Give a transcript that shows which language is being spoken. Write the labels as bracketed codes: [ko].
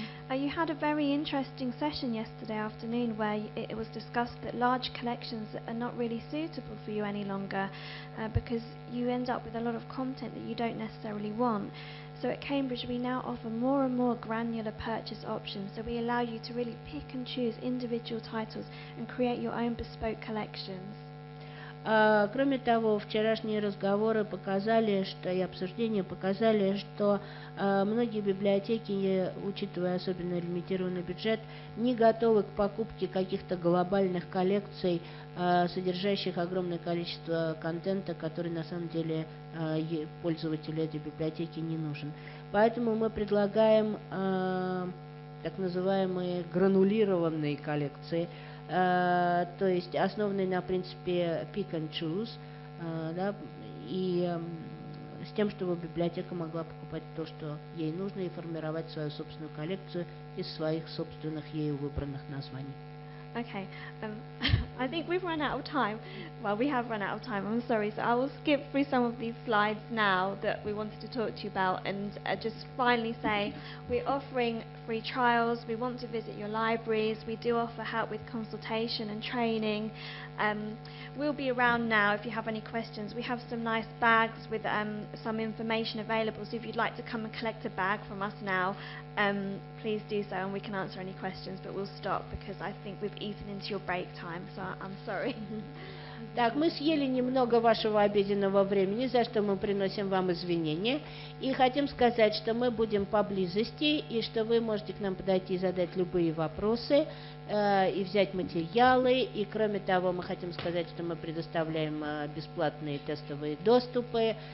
[en] You had a very interesting session yesterday afternoon where it was discussed that large collections are not really suitable for you any longer because you end up with a lot of content that you don't necessarily want. So at Cambridge we now offer more and more granular purchase options, so we allow you to really pick and choose individual titles and create your own bespoke collections. [ru] Кроме того, вчерашние разговоры показали, и обсуждения показали, что многие библиотеки, учитывая особенно лимитированный бюджет, не готовы к покупке каких-то глобальных коллекций, содержащих огромное количество контента, который на самом деле пользователю этой библиотеки не нужен. Поэтому мы предлагаем так называемые гранулированные коллекции, то есть основанные на принципе [en] pick and choose, [ru] да, и с тем, чтобы библиотека могла покупать то, что ей нужно, и формировать свою собственную коллекцию из своих собственных ею выбранных названий. [en] Okay, I think we've run out of time. Well, we have run out of time, I'm sorry, so I will skip through some of these slides now that we wanted to talk to you about, and just finally say we're offering free trials, we want to visit your libraries, we do offer help with consultation and training. We'll be around now if you have any questions. We have some nice bags with some information available, so if you'd like to come and collect a bag from us now, please do so and we can answer any questions, but we'll stop because I think we've eaten into your break time, so I'm sorry. [ru] Так, мы съели немного вашего обеденного времени, за что мы приносим вам извинения. И хотим сказать, что мы будем поблизости, и что вы можете к нам подойти и задать любые вопросы, и взять материалы. И кроме того, мы хотим сказать, что мы предоставляем бесплатные тестовые доступы.